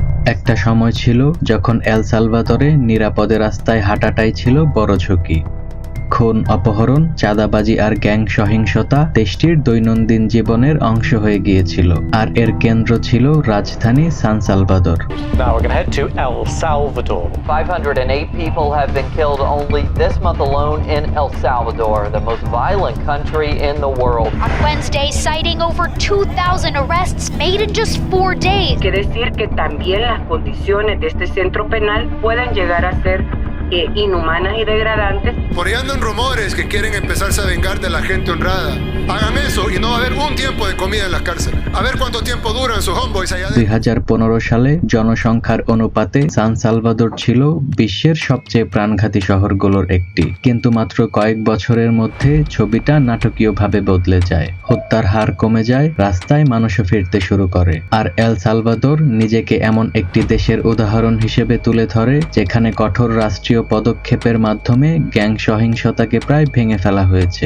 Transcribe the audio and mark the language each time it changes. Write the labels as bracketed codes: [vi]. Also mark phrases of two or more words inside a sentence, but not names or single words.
[bn] একটা সময় ছিল যখন এল সালভাদরে নিরাপদে রাস্তায় হাঁটাটাই ছিল বড় ঝুঁকি। খুন, অপহরণ, চাঁদাবাজি আর গ্যাং সহিংসতা দেশটির দৈনন্দিন জীবনের অংশ হয়ে গিয়েছিল, আর এর কেন্দ্র ছিল রাজধানী সান সালভাদর। [en] Now we're going to head to El Salvador. 508 people have been killed only this month alone in El Salvador, the most violent country in the world. On Wednesday, citing over 2,000 arrests made in just 4 days. [es] Que decir que también las condiciones de este centro penal pueden llegar a ser inhumanas y degradantes. Por ahí andan rumores que quieren empezarse a vengar de la gente honrada. Hagan eso y no va a haber un tiempo de comida en las cárceles. A ver cuánto tiempo duran sus homeboys allá adentro. [bn] 2015 সালে জনসংখ্যার অনুপাতে সান সালভাদর ছিল বিশ্বের সবচেয়ে প্রাণঘাতী শহরগুলোর একটি, কিন্তু মাত্র কয়েক বছরের মধ্যে ছবিটা নাটকীয়ভাবে বদলে যায়। হত্যার হার কমে যায়, রাস্তায় মানুষও ফিরতে শুরু করে, আর এল সালভাদর নিজেকে এমন একটি দেশের উদাহরণ হিসেবে তুলে ধরে যেখানে কঠোর রাষ্ট্রীয় পদক্ষেপের মাধ্যমে গ্যাং সহিংসতাকে প্রায় ভেঙে ফেলা হয়েছে।